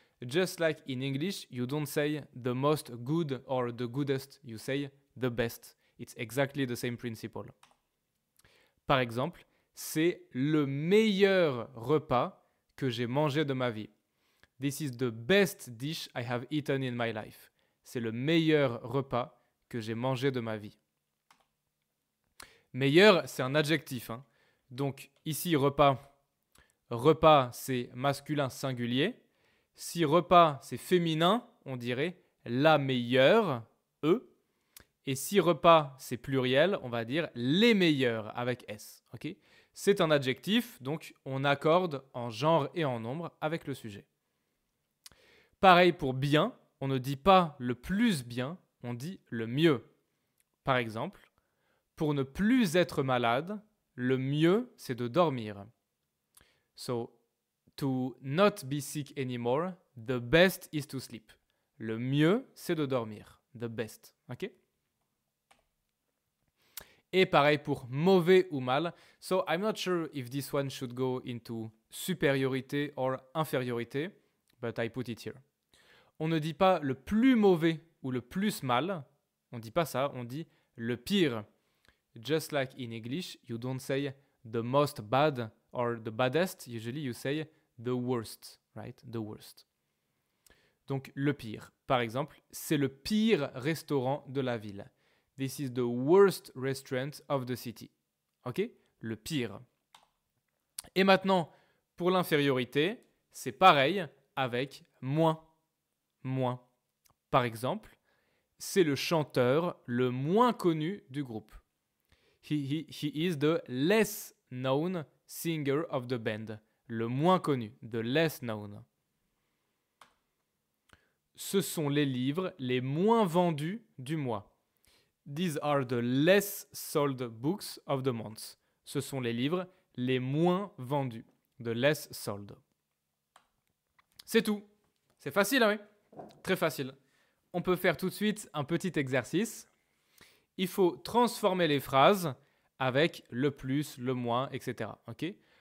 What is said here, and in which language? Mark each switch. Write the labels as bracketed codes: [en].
[en] Just like in English, you don't say the most good or the goodest. You say the best. It's exactly the same principle. [fr] Par exemple, c'est le meilleur repas que j'ai mangé de ma vie. [en] This is the best dish I have eaten in my life. [fr] C'est le meilleur repas que j'ai mangé de ma vie. Meilleur, c'est un adjectif. Hein. Donc ici, repas. Repas, c'est masculin singulier. Si repas, c'est féminin, on dirait la meilleure, E. Et si repas, c'est pluriel, on va dire les meilleurs avec S. Okay? C'est un adjectif, donc on accorde en genre et en nombre avec le sujet. Pareil pour bien, on ne dit pas le plus bien, on dit le mieux. Par exemple, pour ne plus être malade, le mieux, c'est de dormir. [en] So, to not be sick anymore, the best is to sleep. [fr] Le mieux, c'est de dormir. [en] The best. [fr] Ok? Et pareil pour mauvais ou mal. [en] So, I'm not sure if this one should go into supériorité or infériorité, but I put it here. [fr] On ne dit pas le plus mauvais ou le plus mal. On ne dit pas ça, on dit le pire. [en] Just like in English, you don't say the most bad or the baddest. Usually you say the worst, right? The worst. [fr] Donc le pire. Par exemple, c'est le pire restaurant de la ville. [en] This is the worst restaurant of the city. [fr] Ok? Le pire. Et maintenant, pour l'infériorité, c'est pareil avec moins. Moins. Par exemple, c'est le chanteur le moins connu du groupe. [en] He is the less known singer of the band. [fr] Le moins connu, [en] the less known. [fr] Ce sont les livres les moins vendus du mois. [en] These are the less sold books of the month. [fr] Ce sont les livres les moins vendus. [en] The less sold. [fr] C'est tout. C'est facile, hein, oui? Très facile. On peut faire tout de suite un petit exercice. Il faut transformer les phrases avec le plus, le moins, etc. Okay?